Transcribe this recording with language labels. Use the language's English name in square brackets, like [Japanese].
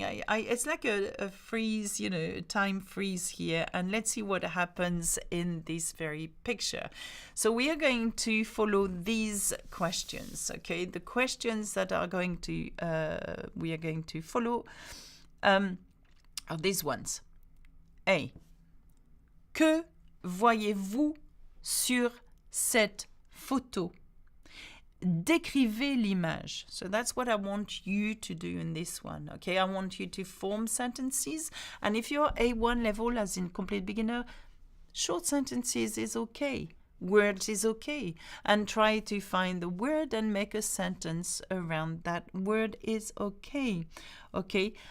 [English] It's like a freeze, time freeze here. And let's see what happens in this very picture. So we are going to follow these questions, okay? The questions that are going to, we are going to follow are these ones. A. [French] Que voyez-vous sur cette photo? Décrivez l'image. [English] So that's what I want you to do in this one, okay? I want you to form sentences. And if you're A1 level, as in complete beginner, short sentences is okay. Words is okay. And try to find the word and make a sentence around that word is okay. Okay?